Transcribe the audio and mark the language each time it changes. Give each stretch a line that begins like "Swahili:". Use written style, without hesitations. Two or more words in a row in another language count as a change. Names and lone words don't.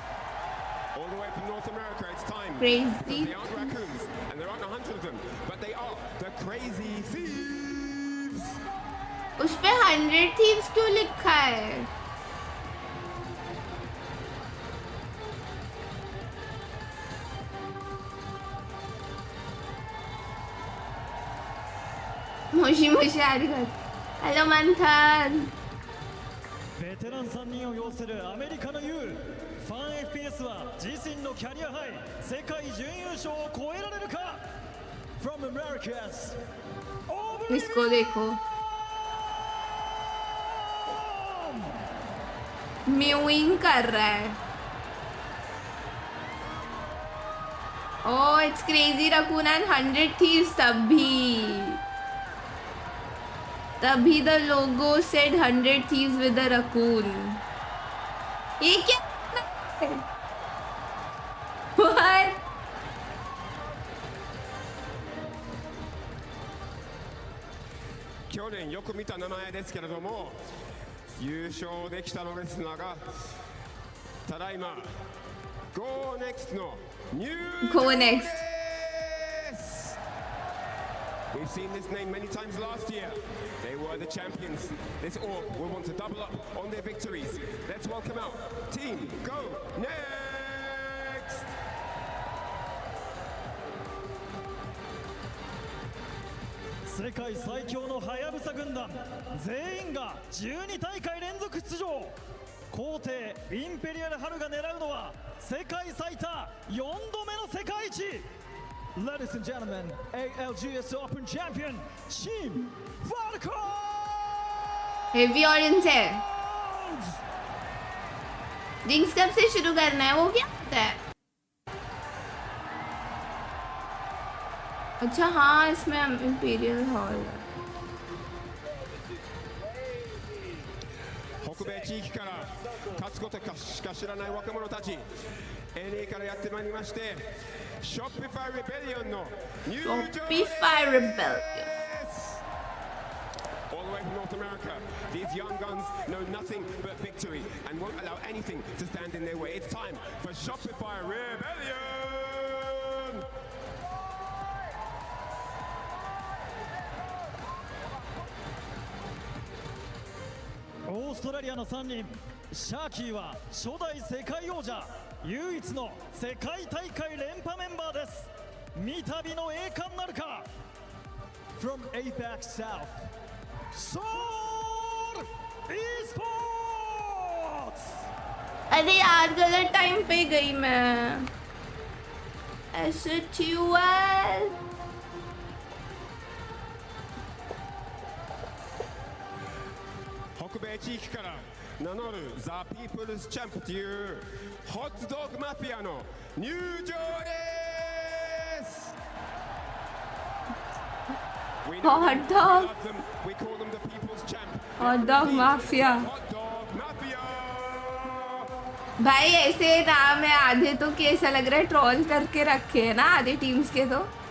English: All the way from North America, it's time. Crazy. They aren't raccoons, and there aren't 100 of them, but they are the Crazy Thieves.
Hindi: उस पे 100 Thieves क्यों लिखा है?
Japanese: もしもし
Hindi: आ रही है. हेलो मंथन.
Japanese: ベテラン3人を擁するアメリカの U ファン FPS は自身のキャリアハイ世界準優勝を超えられるか。
English: From Americas,
Hindi: इसको देखो. म्यूइंग कर रहा है.
English: Oh, it's Crazy Raccoon and 100 Thieves. तभी the logo said 100 Thieves with a raccoon.
Hindi: ये क्या है?
English: What?
Japanese: 去年よく見た名前ですけれども、優勝できたのですが、ただいま Go Next の入場です。
English: We've seen this name many times last year. They were the champions. This org will want to double up on their victories. Let's welcome out Team Go Next!
Japanese: 世界最強のハヤブサ軍団全員が12大会連続出場。皇帝インペリアルハルが狙うのは世界最多4度目の世界一。
English: Ladies and gentlemen, ALGS Open Champion Team Falcon! heavy audience
Hindi: है. जिंक्स कब से शुरू करना है? वो क्या होता है? अच्छा हाँ, इसमें इंपीरियल हॉल है.
Japanese: 北米地域から勝つことしか知らない若者たち NA からやってまいりまして、 Shopify Rebellion の入場です。 Shopify Rebellion.
English: All the way from North America, these young guns know nothing but victory and won't allow anything to stand in their way. It's time for Shopify Rebellion!
Japanese: オーストラリアの3人、シャーキーは初代世界王者、唯一の世界大会連覇メンバーです。三度の栄冠なるか。
English: From APAC South, S8Ul Palworld!
Hindi: अरे यार गलत टाइम पे गई मैं. S8Ul.
Japanese: 北米地域から名乗るザ・ピープルズ・チャンプというホットドッグマフィアの入場です。
English: We know Hot them, we dog. love them, we call them the People's Champ. Hot dog mafia. Hot dog mafia.
Hindi: भाई ऐसे नाम है आधे तो कि ऐसा लग रहा है ट्रोल करके रखे हैं ना आधे टीम्स के तो.